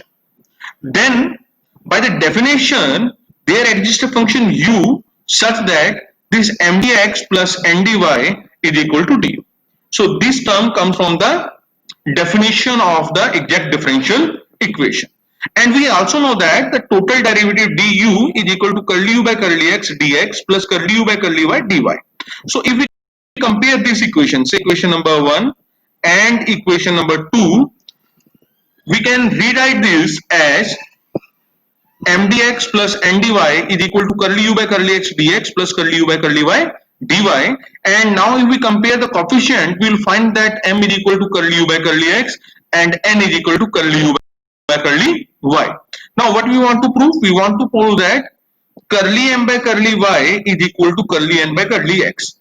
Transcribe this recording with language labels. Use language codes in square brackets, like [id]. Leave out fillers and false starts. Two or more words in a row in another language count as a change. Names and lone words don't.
[en] Then by the definition, there exists a function u such that this mdx plus ndy is equal to du. So this term comes from the definition of the exact differential equation. And we also know that the total derivative du is equal to curly u by curly x dx plus curly u by curly y dy. So if we compare these equations, equation number 1 and equation number 2, we can rewrite this as mdx plus ndy is equal to curly u by curly x dx plus curly u by curly y dy. And now if we compare the coefficient, we will find that m is equal to curly u by curly x and n is equal to curly u by curly y. Now what we want to prove? We want to prove that curly m by curly y is equal to curly n by curly x.